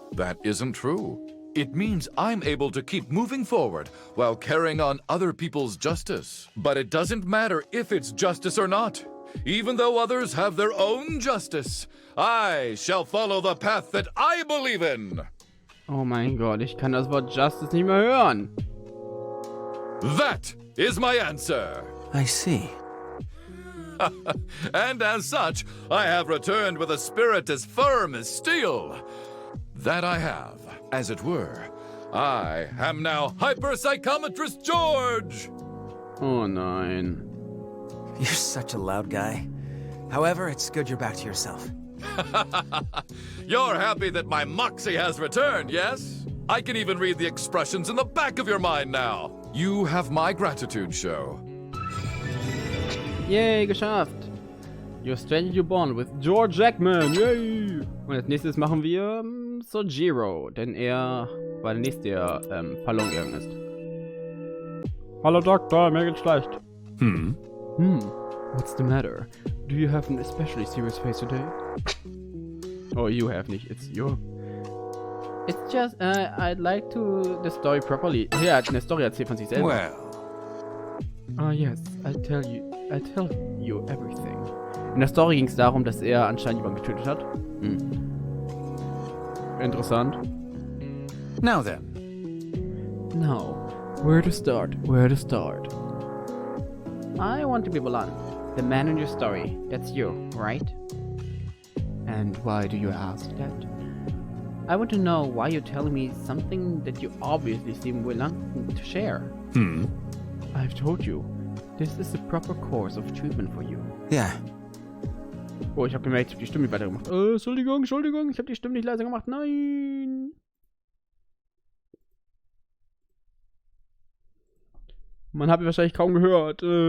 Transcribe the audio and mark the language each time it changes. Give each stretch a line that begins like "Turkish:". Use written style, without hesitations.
English: That isn't true. It means I'm able to keep moving forward while carrying on other people's justice. But it doesn't matter if it's justice or not. Even though others have their own justice, I shall follow the path that I believe in.
German: Oh mein Gott, ich kann das Wort Justice nicht mehr hören.
English: That is my answer. I see. And as such, I have returned with a spirit as firm as steel. That I have, as it were. I am now Hyperpsychometrist George!
German: Oh nein.
English: You're such a loud guy. However, it's good you're back to yourself. You're happy that my moxie has returned, yes? I can even read the expressions in the back of your mind now. You have my gratitude, show.
German: Yay, geschafft.
English: Your stranger you born with George Jackman. Yay.
German: Und als nächstes machen wir Sojiro, denn er war der nächste, der verloren gegangen ist. Hallo Doktor, mir geht's schlecht.
English: What's the matter? Do you have an especially serious face today? Oh, you have
German: nicht.
English: It's your... It's just, I'd like to... the story properly.
German: Er hat eine Story erzählt von sich selber.
English: Well. Ah, yes. I'll tell you everything.
German: In der Story ging es darum, dass er anscheinend jemanden getötet hat. Interessant.
English: Now then. Now, where to start? Where to start? I want to be blunt. The man in your story, that's you, right? And why do you ask that? I want to know why you're telling me something that you obviously seem willing to share. I've told you, this is the proper course of treatment for you.
German: Ja. Oh, ich habe gemerkt, ich habe die Stimme nicht weitergemacht. Entschuldigung, ich habe die Stimme nicht leiser gemacht. Nein. Man hat mich wahrscheinlich kaum gehört.